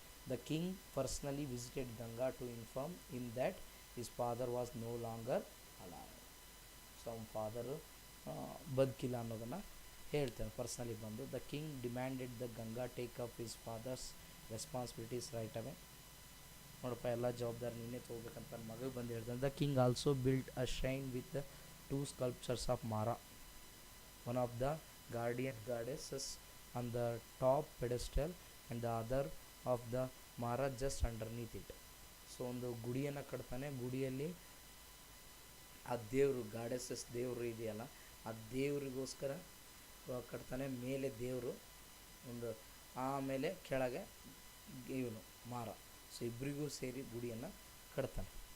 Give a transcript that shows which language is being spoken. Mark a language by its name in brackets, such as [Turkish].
[English] The king personally visited Ganga to inform him that his father was no longer alive. [Kannada] So ಅವನ father ಬದುಕಿಲ್ಲ ಅನ್ನೋದನ್ನು ಹೇಳ್ತಾನೆ personally ಬಂದು. [English] The king demanded the Ganga take up his father's responsibilities right away. [Kannada] ನೋಡಪ್ಪ ಎಲ್ಲ ಜವಾಬ್ದಾರಿ ನೀನೇ ತೊಗೋಬೇಕಂತ ನನ್ನ ಮಗ ಬಂದು ಹೇಳ್ತಾನೆ. [English] The king also build a shine with 2 sculptures of Mara, one of the guardian goddesses on the top pedestal and the other of the Mara just underneath it. [Kannada] So ಒಂದು ಗುಡಿಯನ್ನು ಕಟ್ತಾನೆ, ಗುಡಿಯಲ್ಲಿ ಆ ದೇವರು ಗಾಡೆಸಸ್ ದೇವರು ಇದೆಯಲ್ಲ ಆ ದೇವರಿಗೋಸ್ಕರ ಕಟ್ತಾನೆ. ಮೇಲೆ ದೇವರು ಒಂದು, ಆಮೇಲೆ ಕೆಳಗೆ ಇವನು ಮಾರ. ಸೊ ಇಬ್ಬರಿಗೂ ಸೇರಿ ಗುಡಿಯನ್ನು ಕಟ್ತಾನೆ.